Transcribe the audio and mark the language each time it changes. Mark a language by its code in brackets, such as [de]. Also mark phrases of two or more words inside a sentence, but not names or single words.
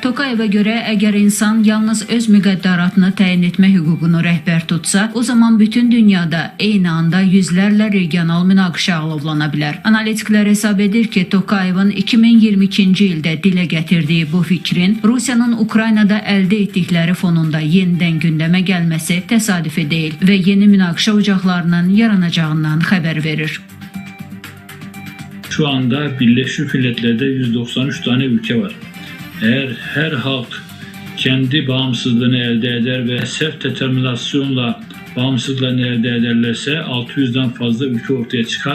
[az] Tokayevə görə əgər insan yalnız öz müqəddəratını təyin etmə hüququnu rəhbər tutsa, o zaman bütün dünyada eyni anda yüzlərlə regional münaqişə alovlana bilər. Analitiklər hesab edir ki, Tokayevin 2022-ci ildə dilə gətirdiyi bu fikrin Rusiyanın Ukraynada əldə etdikləri fonunda yenidən gündəmə gəlməsi təsadüfi deyil və yeni münaqişə ocaqlarının yaranacağından xəbər verir. [tr] Şu anda Birleşmiş Milletler'de 193 tane ülke var. Eğer her halk kendi bağımsızlığını elde eder ve self determinasyonla bağımsızlığını elde ederlerse 600'den fazla ülke ortaya çıkar.